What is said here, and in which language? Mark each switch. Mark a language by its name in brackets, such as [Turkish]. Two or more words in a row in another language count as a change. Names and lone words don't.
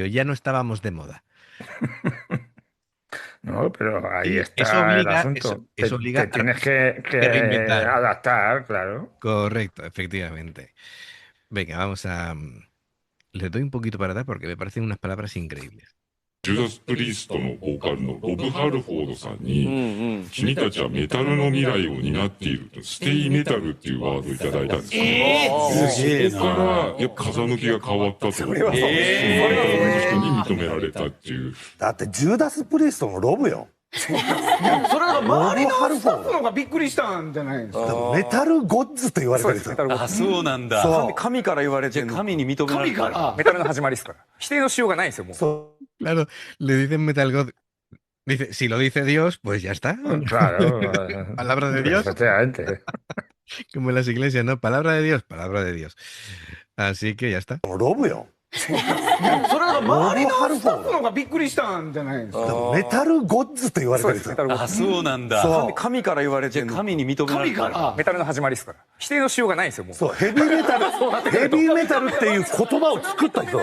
[Spanish] Ya no estábamos de moda. No, pero ahí está el asunto. Eso obliga te tienes que adaptar, claro. Correcto, efectivamente. Venga, vamos a... Les doy un poquito para dar porque me parecen unas palabras increíbles. [Japanese] ジュダス・プリストのボーカルのロブ・ハルフォードさんに、君たちはメタルの未来を担っていると、 [English] Stay Metal [Japanese] っていうワードをいただいたんですよ。そこからやっぱ風向きが変わったと。それはそう。メタルの人に認められたっていう。だってジュダス・プリストのロブよ。それが周りのスタッフのがびっくりしたんじゃないですか。 [English] Metal Gods [Japanese] と言われてるんですよ。あ、そうなんだ。神から言われてる。神に認められた。メタルの始まりですから。否定のしようがないんですよ、もう。 [Spanish] Claro, le dicen [English] Metal God. [Spanish] Dice, si lo dice Dios, pues ya está. Claro. Palabra de Dios. Efectivamente. Como en las iglesias, ¿no? Palabra de Dios, palabra de Dios. Así que ya está. [Japanese] ロブよ。それが周りのスタッフのがびっくりしたんじゃないですか。 [English] Metal Gods [Japanese] と言われてるんですよ。あ、そうなんだ。神から言われてる。神に認められた。メタルの始まりですから。否定のしようがないんですよ、もう。そう、ヘビーメタル、ヘビーメタルっていう言葉を作った人。